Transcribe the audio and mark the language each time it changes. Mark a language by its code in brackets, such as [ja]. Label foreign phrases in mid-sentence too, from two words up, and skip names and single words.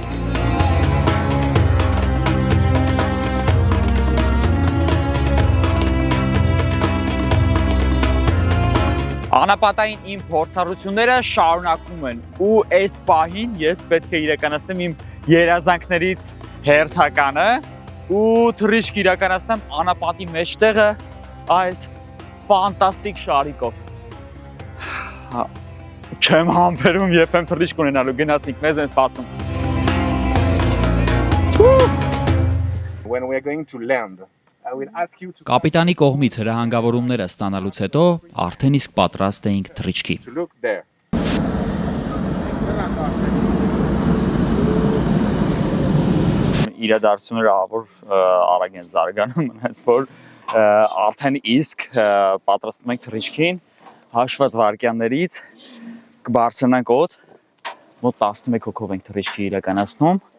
[hy] Անապատային իմ փորձառությունները շարունակվում են ու այս պահին ես պետք է իրականացնեմ իմ երազանքներից հերթականը ու թռիչք իրականացնեմ անապատի մեջտեղը այս ֆանտաստիկ շարիկով։ Չեմ համբերում երբեմ թռիչք ունենալու, գնացինք, մեզ են սպասում։ [en] When we are going to land, I will ask you to [hy] Կապիտանի կողմից հրահանգավորումները ստանալուց հետո արդեն իսկ պատրաստ էինք թռիչքի։ [en] look there. [hy] Իրադարձությունները ավոր արագ են զարգանում, այնպես որ արդեն իսկ պատրաստում ենք թռիչքին, հաշված վայրկյաններից կբարձրանանք օդ, մոտ 11 հոգով ենք թռիչքի իրականացնում։